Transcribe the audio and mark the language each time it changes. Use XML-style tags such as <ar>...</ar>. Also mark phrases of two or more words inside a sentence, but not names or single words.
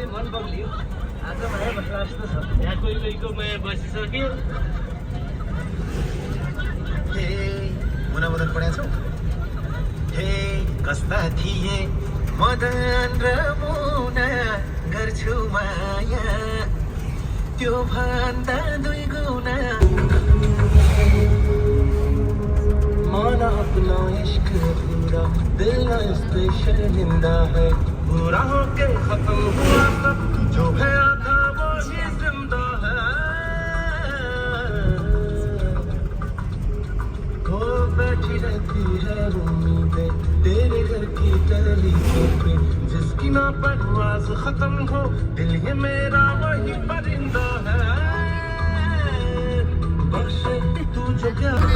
<ne>यहाँ कोही बसिसक्यो हे मुना मदन पढाएको छौ हे कस्ता थिए मदन र मुना गर्छु माया त्यो भन्दा 2 गुना</ne> <hi>माना अपना इश्क पूरा दिल ना इस पे शर्मिंदा है पूरा होके खत्म हुआ सब जो गया था वो ही जिंदा है वो बैठी रहती है उम्मीदें तेरे घर की गलियों पे जिसकी ना परवाज खत्म हो दिल ये मेरा वही परिंदा है बख्श तू जो क्या</hi>